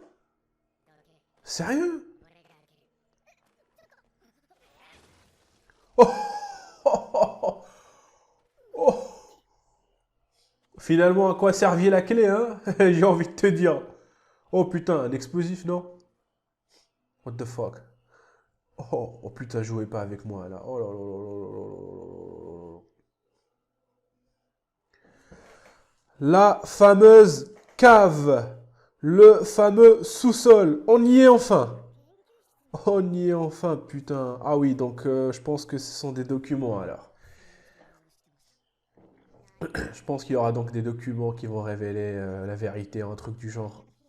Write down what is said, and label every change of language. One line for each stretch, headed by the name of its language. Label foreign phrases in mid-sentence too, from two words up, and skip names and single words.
French: Sérieux? Oh, oh, oh, oh. Finalement, à quoi servir la clé, hein? J'ai envie de te dire. Oh putain, un explosif, non?
English: What the fuck?
French: Oh, oh putain, jouez pas avec moi là. Oh là là là là là là là là. La fameuse cave. Le fameux sous-sol. On y est enfin. On y est enfin, putain. Ah oui, donc je pense que ce sont des documents alors. Je pense qu'il y aura donc des documents qui vont révéler la vérité, un truc du genre.